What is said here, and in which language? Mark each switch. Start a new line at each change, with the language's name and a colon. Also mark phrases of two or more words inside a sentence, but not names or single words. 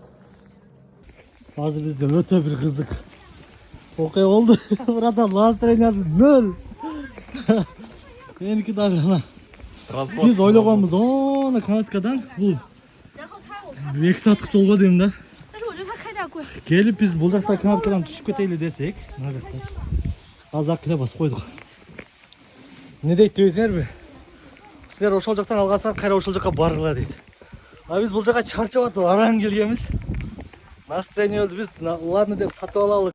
Kyrgyz: Азыр бизде өтө бир кызык окуя болду. Братан, настроениясы нөл. Меники даже ана. Биз ойлогонбуз, оны канаткадан бул 2 сааттык жолго дейм да.
Chinese: 但是我觉得他开点贵。
Kyrgyz: Келип биз бул жакта канаткадан түшүп кетели десек, мына жакта азыр акыле басып койдук. Не дейт десеңерби? Силер ошол жактан алгансаңар, кайра ошол жакка баргыла дейт. А биз бул жакка чарчап атып араң келгенбиз. Настроение болду, биз ладно деп сатып алалы.